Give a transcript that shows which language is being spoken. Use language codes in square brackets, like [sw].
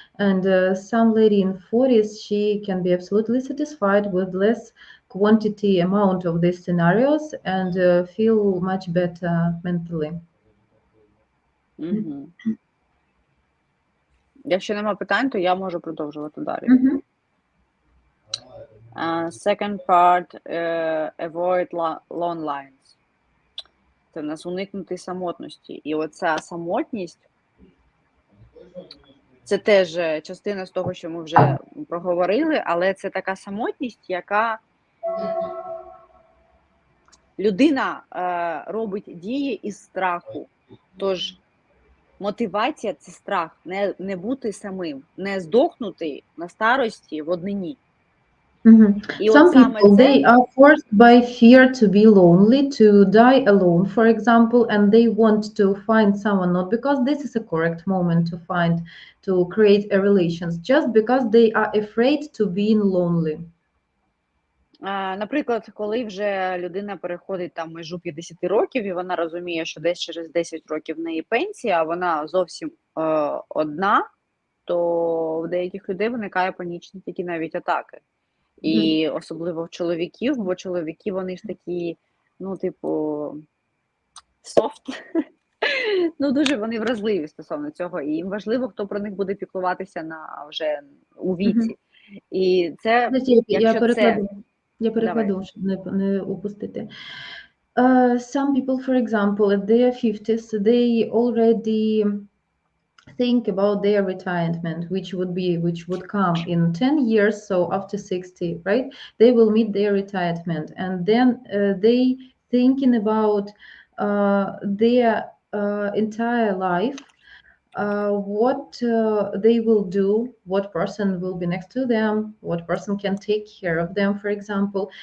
[en] And some lady in 40s, she can be absolutely satisfied with less quantity amount of these scenarios and feel much better mentally. [uk] Якщо нема питань, то я можу продовжувати далі. [en] Second part, avoid long lines. [uk] Це в нас уникнути самотності. І оця самотність, це теж частина з того, що ми вже проговорили, але це така самотність, яка людина робить дії із страху. Тож мотивація – це страх, не бути самим, не здохнути на старості в однині. [en] Some people, they are forced by fear to be lonely, to die alone, for example, and they want to find someone, not because this is a correct moment to create a relations, just because they are afraid to being lonely. [uk] Наприклад, коли вже людина переходить там межу 50 років, і вона розуміє, що десь через 10 років в неї пенсія, а вона зовсім одна, то в деяких людей виникає панічні такі навіть атаки. І особливо в чоловіків, бо чоловіки, вони ж такі, ну, типу, софт. Ну, дуже вони вразливі стосовно цього, і їм важливо, хто про них буде піклуватися вже у віці. І це, якщо це... Я перекладу, щоб не упустити. [en] Some people, for example, at their 50s, they already think about their retirement, which would come in 10 years. So after 60, right, they will meet their retirement, and then they thinking about their entire life, what they will do, what person will be next to them, what person can take care of them, for example.